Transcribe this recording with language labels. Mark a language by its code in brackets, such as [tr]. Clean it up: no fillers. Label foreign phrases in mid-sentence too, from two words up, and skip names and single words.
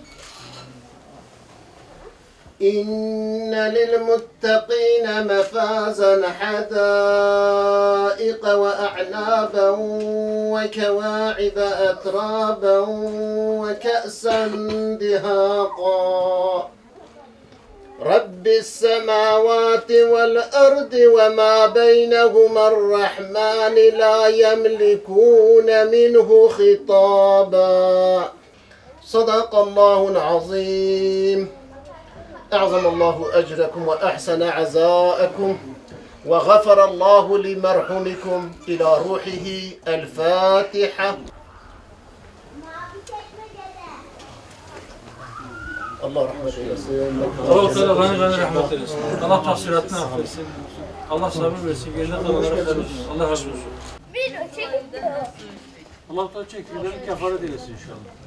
[ar] إن للمتقين مفازا حدائق وأعنابا وكواعب أترابا وكأسا دهاقا. رب السماوات والأرض وما بينهما الرحمن لا يملكون منه خطابا صدق الله العظيم أعظم الله أجركم وأحسن عزاءكم وغفر الله لمرحومكم إلى روحه الفاتحة. [tr] Allah rahmet eylesin. Allah-u Teala gani rahmet eylesin. Allah tahsilatını affetsin. Allah sabır versin. Geride kalanlara helal olsun. Allah razı olsun. Allah-u Teala çekirlerini kefaret eylesin inşallah.